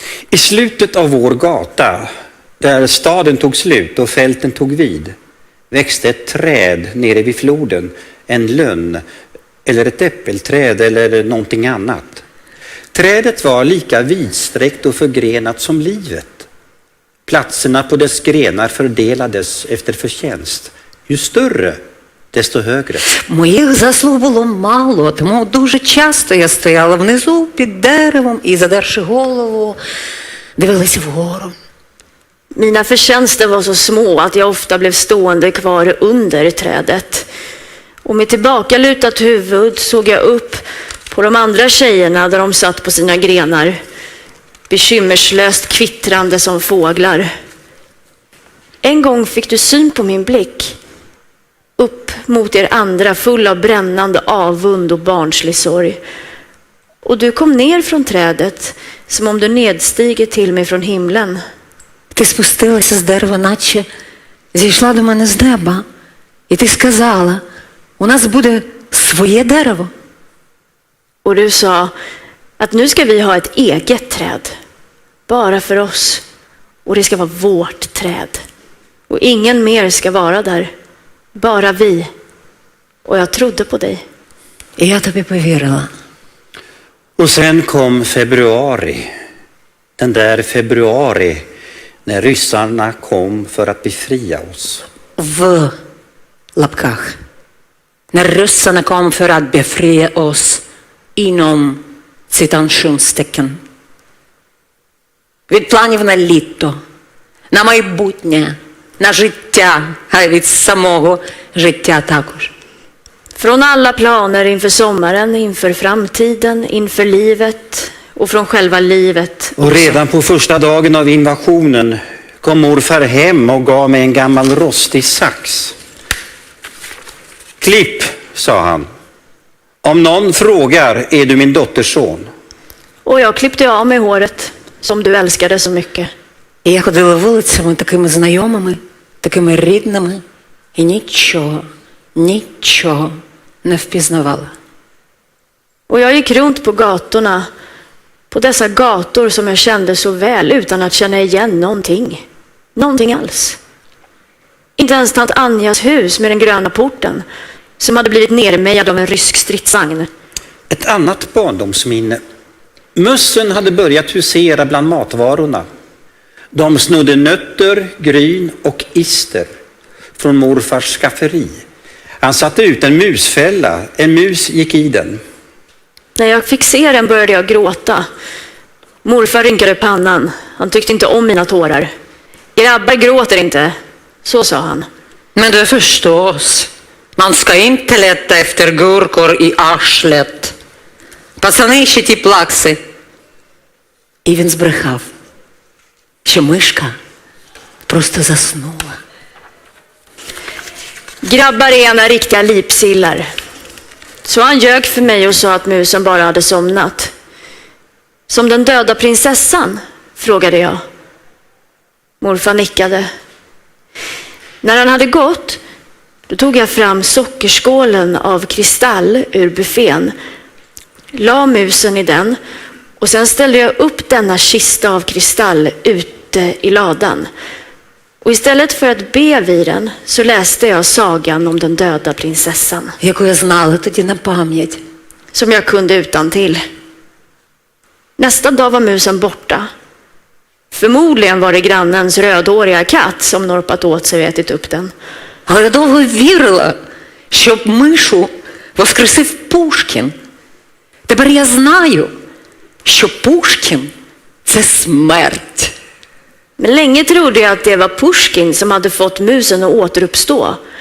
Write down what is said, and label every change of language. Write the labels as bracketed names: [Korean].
[Swedish] I slutet av vår gata, där staden tog slut och fälten tog vid, växte ett träd nere vid floden, en lönn eller ett äppelträd eller någonting annat. Trädet var lika vidsträckt och förgrenat som livet. Platserna på dess grenar fördelades efter förtjänst. Ju större, desto högre. [Ukrainian] Моїх заслуг було мало, тому дуже часто я стояла внизу під деревом і, задерши голову, дивилася вгору. [Swedish] Mina förtjänster var så små att jag ofta blev stående kvar under trädet. Och med tillbakalutat huvud såg jag upp på de andra tjejerna där de satt på sina grenar. Bekymmerslöst kvittrande som fåglar. En gång fick du syn på min blick. Upp mot er andra full av brännande avund och barnslig sorg. Och du kom ner från trädet som om du nedstigit till mig från himlen. [Ukrainian] Ти спустилася з дерева, наче зійшла до мене з неба. І ти сказала, у нас буде своє дерево. [Swedish] Och du sa att nu ska vi ha ett eget träd. Bara för oss. Och det ska vara vårt träd. Och ingen mer ska vara där. Bara vi. Och jag trodde på dig. [Ukrainian] І я тобі повірила. [Swedish] Och sen kom februari. Den där februari när ryssarna kom för att befria oss. [Ukrainian] В лапках. [Swedish] När ryssarna kom för att befria oss inom citationstecken. [Ukrainian] Від планів на літо, на майбутнє, на життя, а й від самого життя також. [Swedish] Från alla planer inför sommaren, inför framtiden, inför livet och från själva livet. Och redan på första dagen av invasionen kom morfar hem och gav mig en gammal rostig sax. Klipp, sa han. Om någon frågar, är du min dotterson? Och jag klippte av mig håret som du älskade så mycket. [Ukrainian] І я ходила вулицями такими знайомими, такими рідними, і нічого не впізнавала. [Swedish] Och jag gick runt på gatorna, på dessa gator som jag kände så väl utan att känna igen någonting alls. Inte ens tant Anjas hus med den gröna porten som hade blivit nermejad av en rysk stridsvagn. Ett annat barndomsminne. Mössen hade börjat husera bland matvarorna. De snodde nötter, gryn och ister från morfars skafferi. Han satte ut en musfälla. En mus gick i den. När jag fick se den började jag gråta. Morfar rynkade pannan. Han tyckte inte om mina tårar. Grabbar gråter inte, så sa han. Men du förstås, man ska inte leta efter gurkor i arslet. [Ukrainian] Пацани ще ті плакси. І він збрехав, що мишка просто заснула. [Swedish] Grabbar är ena riktiga lipsillar. Så han ljög för mig och sa att musen bara hade somnat. Som den döda prinsessan, frågade jag. Morfar nickade. När han hade gått, då tog jag fram sockerskålen av kristall ur buffén, la musen i den och sen ställde jag upp denna kista av kristall ute i ladan. Och istället för att be vid den så läste jag sagan om den döda prinsessan. [Ukrainian] Яку я знала тоді на пам'ять. [Swedish] Som jag kunde utan till. Nästa dag var musen borta. Förmodligen var det grannens rödhåriga katt som norpat åt sig och ätit upp den. [Ukrainian] Але я довго вірила, щоб мишу воскресив Пушкін. Тепер я знаю, що Пушкін – це смерть. [Swedish] Men länge trodde jag att det var Pushkin som hade fått musen att återuppstå.